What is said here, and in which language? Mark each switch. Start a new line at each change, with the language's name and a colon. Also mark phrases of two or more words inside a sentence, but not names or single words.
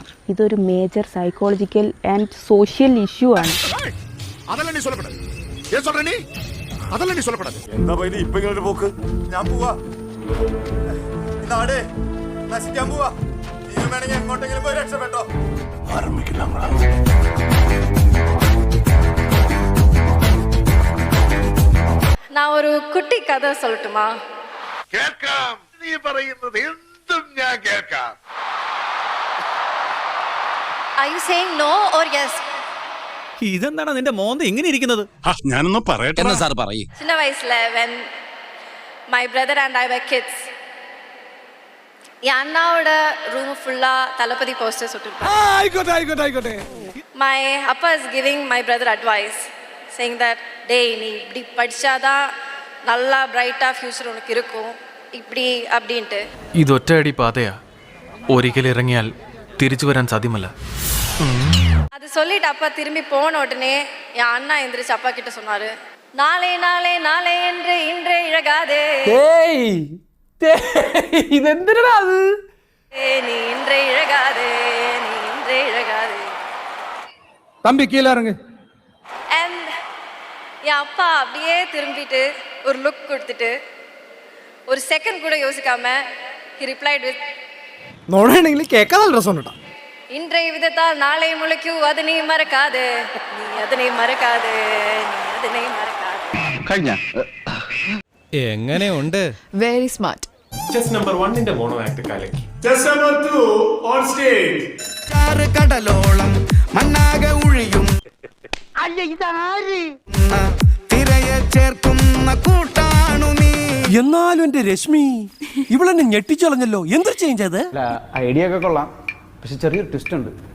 Malayalam: ഇതൊരു
English: major psychological and social issue
Malayalam: ആണ്. എന്താ പൈലി ഇപ്പൊ ഇങ്ങനെ പോക്ക്? ഞാൻ പോവാ, നാടേ നശിക്കാൻ പോവാ. നീ വേണമെങ്കിൽ എങ്ങോട്ടെങ്കിലും പോയി രക്ഷപ്പെട്ടോ.
Tamil: நான் ஒரு குட்டி கதை சொல்லட்டுமா?
Malayalam: കേൾക്കാം, നീ പറയുന്നത് എന്തും ഞാൻ കേൾക്കാം.
English: Are you saying no or yes?
Malayalam: ഇതെന്താണ് നിന്റെ മോന്ത എങ്ങനെ ഇരിക്കുന്നത്? ഞാനൊന്നും പറയട്ടെ. എന്നാ സാർ പറയ്.
Tamil: சின்ன வயசுல
English: when my brother and I were kids,
Tamil: என் அண்ணாவோட ரூம் ஃபுல்லா தளபதி போஸ்டர்ஸ் ஒட்டிருப்பாங்க.
English: My appa is giving my brother advice saying that
Tamil: டேய் நீ இப்படி படிச்சாதான் நல்லா
English: brighta future
Tamil: உனக்கு இருக்கும் இப்படி அப்படின்ட்டு.
Malayalam: ഇതൊറ്റയടി പാതയാ, ഒരിക്കൽ ഇറങ്ങിയാൽ തിരിച്ചു വരാൻ സാധ്യമല്ല.
Tamil: அது சொல்லிட்டு அப்பா திரும்பி போன உடனே என் அண்ணா எந்திரிச்சு அப்பா கிட்ட சொன்னாரு, நாளை நாளை நாளை என்று இன்றே இழகாதே,
Malayalam: ഇതെന്തിനാ അത്?
Tamil: நீ இன்றே இழகாதே, நீ இன்றே இழகாதே.
Malayalam: തമ്പി കീഴിലിറങ്ങ്.
Tamil: And என் அப்பா அப்படியே திரும்பிட்டு ஒரு லுக் கொடுத்துட்டு ஒரு செகண்ட் கூட யோசிக்காம
English: he replied with,
Malayalam: നോടാണെങ്കിൽ കേൾക്കാൻ നല്ല രസമുണ്ട്.
Tamil: இன்றைய விதத்தால் நாளை முளைக்கும் அது நீ மறக்காதே, நீ அதனை மறக்காதே, நீ அதனை மறக்காதே.
Malayalam: കഴിഞ്ഞ എങ്ങനെയുണ്ട്?
English: very smart. chest number 1 mono act
Malayalam: കലക്കി.
English: Just number 2 on stage.
Malayalam: കടലോളം മണ്ണാക ഒഴിയും തിരയെ ചേർക്കുന്ന കൂട്ടാണു നീ. എന്നാലും എന്റെ രശ്മി ഇവളെന്നെ ഞെട്ടിച്ചളഞ്ഞല്ലോ. എന്ത് ചേഞ്ച് അത്? ഐഡിയ ഒക്കെ കൊള്ളാം, പക്ഷെ ചെറിയൊരു ട്വിസ്റ്റ് ഉണ്ട്.